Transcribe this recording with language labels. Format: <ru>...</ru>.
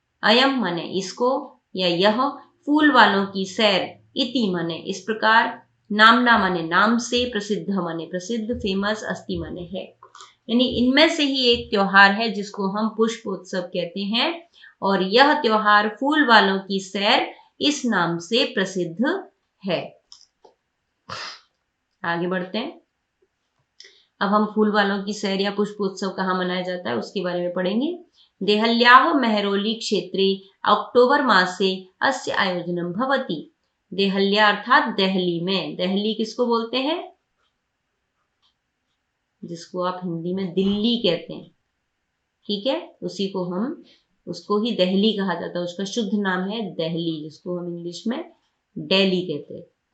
<hi>अयम माने इसको या यह, फूल वालों की सैर, इति माने इस प्रकार, नामना माने नाम से, प्रसिद्ध माने प्रसिद्ध, फेमस, अस्ति माने है, यानी इनमें से ही एक त्योहार है जिसको हम पुष्पोत्सव कहते हैं, और यह त्योहार फूल वालों की सैर इस नाम से प्रसिद्ध है। आगे बढ़ते हैं। अब हम फूल वालों की सैर या पुष्पोत्सव कहाँ मनाया जाता है उसके बारे में पढ़ेंगे।</hi> <sa>देहल्याः मेहरौली क्षेत्रे अक्टोबर मासे अस्य आयोजनम भवति।</sa> <hi>देहल्या अर्थात दिल्ली में, दिल्ली किसको बोलते हैं, जिसको आप हिंदी में दिल्ली कहते हैं, ठीक है, उसी को हम, उसको ही दिल्ली कहा जाता है, उसका शुद्ध नाम है दिल्ली, जिसको हम इंग्लिश में दिल्ली कहते हैं।</hi>